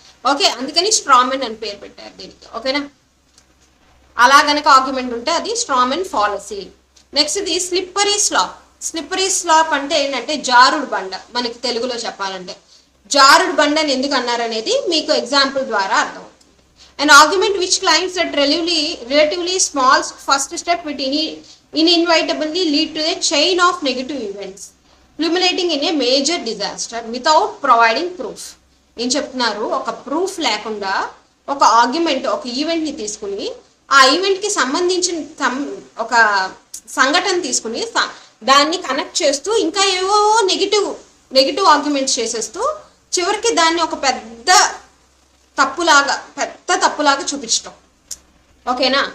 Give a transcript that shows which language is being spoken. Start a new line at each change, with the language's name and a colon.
Telugu: Okay, అందుకని Strowman అని పేరు పెట్టారు దీనికి. ఓకేనా? అలా గనక ఆర్గ్యుమెంట్ ఉంటే అది స్ట్రామన్ ఫాలసీ. నెక్స్ట్ ఇది స్లిప్పరీ స్లాప్. స్లిప్పరీ స్లాప్ అంటే ఏంటంటే జారుడు బండ. మనకి తెలుగులో చెప్పాలంటే జారుడు బండని ఎందుకు అన్నారనేది మీకు ఎగ్జాంపుల్ ద్వారా అర్థమవుతుంది.
English: An argument which claims that relatively small first step will inevitably lead to a chain of negative events, culminating in a major disaster without providing proof.
Telugu: ఏం చెప్తున్నారు? ఒక ప్రూఫ్ లేకుండా ఒక ఆర్గ్యుమెంట్, ఒక ఈవెంట్ని తీసుకుని ఆ ఈవెంట్కి సంబంధించిన ఒక సంఘటన తీసుకుని దాన్ని కనెక్ట్ చేస్తూ ఇంకా ఏవో నెగిటివ్ ఆర్గ్యుమెంట్స్ చేసేస్తూ చివరికి దాన్ని ఒక పెద్ద తప్పులాగా చూపించడం. ఓకేనా?